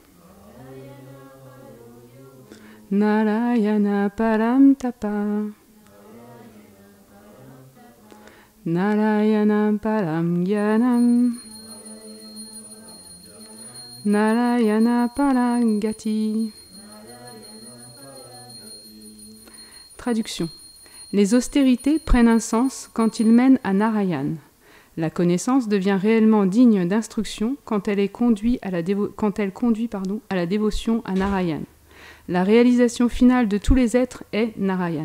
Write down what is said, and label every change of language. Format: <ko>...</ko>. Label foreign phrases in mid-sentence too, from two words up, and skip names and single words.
<sa>Narayana Param Tapa. Narayana Param Gyanam. Narayana Parangati.</sa> <fr>Traduction. Les austérités prennent un sens quand ils mènent à Narayan. La connaissance devient réellement digne d'instruction quand elle conduit à la dévotion à Narayan. La réalisation finale de tous les êtres est Narayan.</fr>